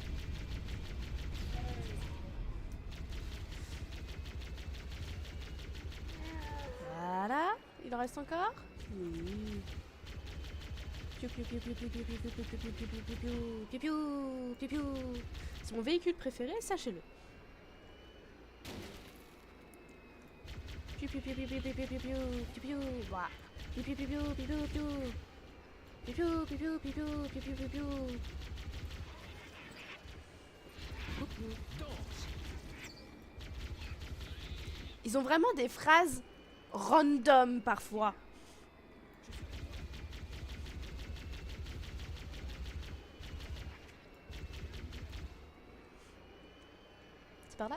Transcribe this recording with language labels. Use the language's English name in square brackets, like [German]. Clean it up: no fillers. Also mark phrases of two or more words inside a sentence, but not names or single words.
[French] Voilà, il en reste encore? Oui. Piou piou piou piou piou piou piou piou piou piou piou piou piou piou piou piou piou. C'est mon véhicule préféré, sachez-le. Piou piou piou piou piou piou piou piou piou piou. Voilà. Piou piou piou piou piou piou piou. Piou piou piou piou piou piou piou piou piou. Ils ont vraiment des phrases random parfois. C'est par là?